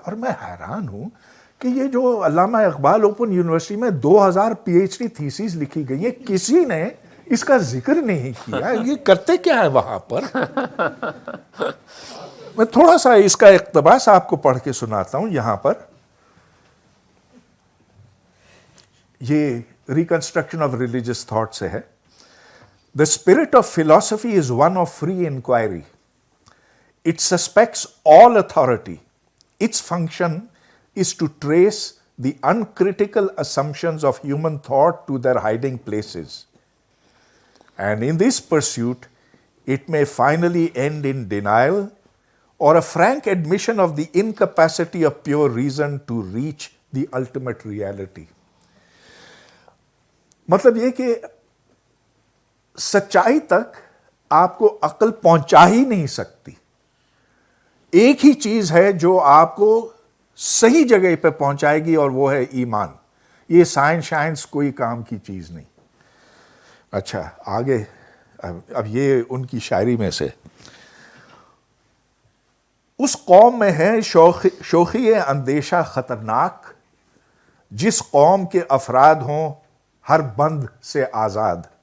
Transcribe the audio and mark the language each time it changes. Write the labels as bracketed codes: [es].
[ur] اور میں حیران ہوں کہ یہ جو علامہ اقبال اوپن یونیورسٹی میں 2000 پی ایچ ڈی تھیسیز لکھی گئی ہیں, کسی نے اس کا ذکر نہیں کیا. یہ کرتے کیا ہے وہاں پر؟ میں تھوڑا سا اس کا اقتباس آپ کو پڑھ کے سناتا ہوں یہاں پر. یہ ریکنسٹرکشن آف ریلیجیس تھاٹ سے ہے. [en] The spirit of philosophy is one of free inquiry. It suspects all authority. Its function is to trace the uncritical assumptions of human thought to their hiding places. And in this pursuit, it may finally end in denial or a frank admission of the incapacity of pure reason to reach the ultimate reality. [ur] مطلب یہ کہ سچائی تک آپ کو عقل پہنچا ہی نہیں سکتی. ایک ہی چیز ہے جو آپ کو صحیح جگہ پہ پہنچائے گی, اور وہ ہے ایمان. یہ سائنس کوئی کام کی چیز نہیں. اچھا آگے, اب یہ ان کی شاعری میں سے, اس قوم میں ہے شوخی اندیشہ خطرناک, جس قوم کے افراد ہوں ہر بند سے آزاد.